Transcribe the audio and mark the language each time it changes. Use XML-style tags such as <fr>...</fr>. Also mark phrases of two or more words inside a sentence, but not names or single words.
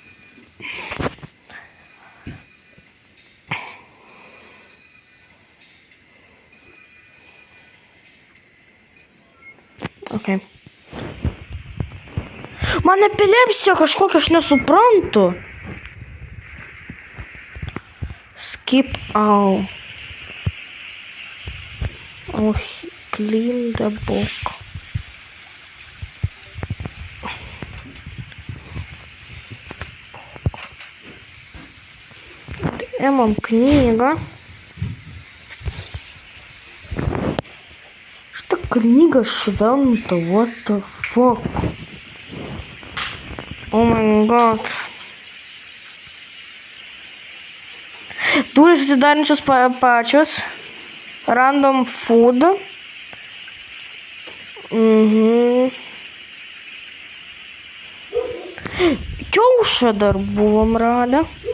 <en>Okay.</en> <lt>Man epilepsija kažkokia, aš nesuprantu.</lt> <en>Skip out. Oh, clean the book.</en> <lt>Imam knygą. Šitą knygą šventą,</lt> <en>what the fuck. Oh my god.</en> <lt>Durys susidarančios pačios.</lt> <en>Random food.</en> <lt>Kiaušą dar buvom radę.</lt>